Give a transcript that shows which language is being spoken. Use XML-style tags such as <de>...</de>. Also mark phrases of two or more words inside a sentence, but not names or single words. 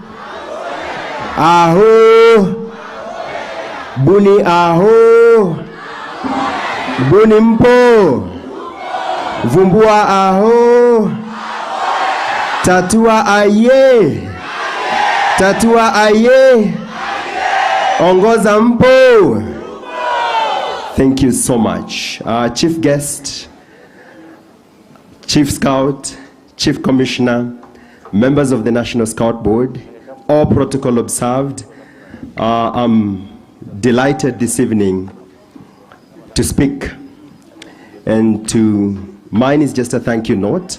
<sw>Aho. Buni, aho. Buni mpo. Vumbua, aho. Tatua aye. Tatua aye. Ongoza mpo.</sw> <en>Thank you so much. Chief Guest, Chief Scout, Chief Commissioner, members of the National Scout Board, all protocol observed. I'm delighted this evening to speak, and mine is just a thank you note.</en>